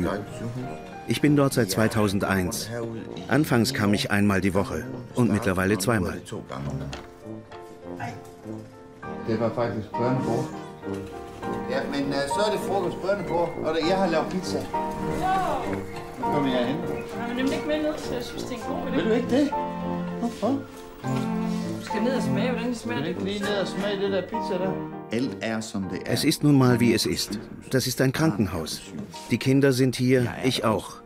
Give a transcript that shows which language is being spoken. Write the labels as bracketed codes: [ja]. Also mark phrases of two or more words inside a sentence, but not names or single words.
[de] Ich bin dort seit 2001. Anfangs kam ich einmal die Woche und mittlerweile zweimal. [da] Det var faktisk børnebord. Ja, men så er det frokost, børnebord, og jeg har lavet pizza. Så kommer jeg hen. Jeg vil nemlig ikke med ned, så jeg synes, det er en god idé. Vil du ikke det? Hvorfor? Du skal ned og smage, hvordan det smager. Vil du ikke lige ned og smage det der pizza der? Alt er som det er. [de] Es ist nun mal, wie es ist. Das ist ein Krankenhaus. Die Kinder sind hier, ich auch.